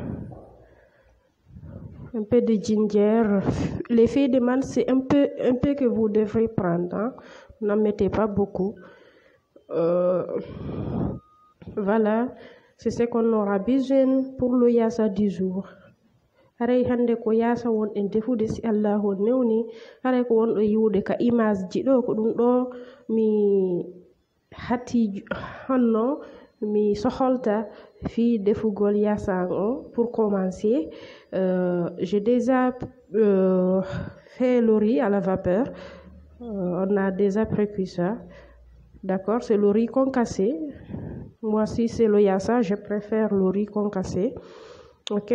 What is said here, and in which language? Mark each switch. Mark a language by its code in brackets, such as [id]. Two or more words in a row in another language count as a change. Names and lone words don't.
[fr] Un peu de ginger. Les feuilles de menthe, c'est un peu que vous devrez prendre. Hein? N'en mettez pas beaucoup. Voilà, c'est ce qu'on aura besoin pour le yassa du jour. [ff] Haray hande ko yassa won en defude si Allah newni haray ko won do yiwude ka image ji do ko dum do mi hatti honno mi soholta fi defugol yassa on. [fr] Pour commencer, j'ai déjà fait le riz à la vapeur. On a déjà précuit ça. D'accord, c'est le riz concassé. Moi, si c'est le yassa, je préfère le riz concassé. Ok.